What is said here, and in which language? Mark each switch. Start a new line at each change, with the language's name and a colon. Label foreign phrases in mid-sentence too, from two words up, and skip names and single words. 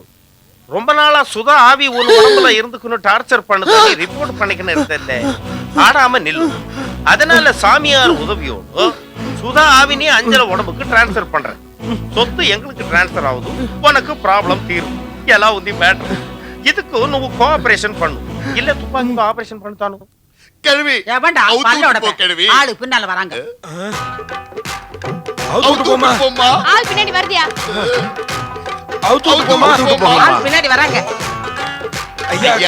Tamil: ரொம்ப நாளா சுதா ஆவி ஒரு உடம்புல இருந்துக்குன்னு டார்ச்சர் பண்ணது ரிப்போர்ட் பண்ணிக்கணும் இருந்தல்ல. ஆடாம நில்லு. அதனால சாமியார் உதவியோடு சுதா ஆவினி அஞ்சல உடம்புக்கு டிரான்ஸ்ஃபர் பண்றேன். சொத்து எங்களுக்கு டிரான்ஸ்ஃபர் ஆகுது, உனக்கு ப்ராப்ளம் தீரும்.
Telugu: ఎలా ఉంది మ్యాటర్?
Tamil: இதுக்கு నువ్వు கோஆபரேஷன் பண்ணு. இல்ல துப்பாக்கி ஆபரேஷன் பண்ணதானு. கழுவி எவன்டா பல்லோட கழுவி ஆளு பின்னால வராங்க. அவுத்து போமா. ஆள் பின்னாடி வருதியா? அவுத்து போமா. ஆள் பின்னாடி வராங்க. ஐயா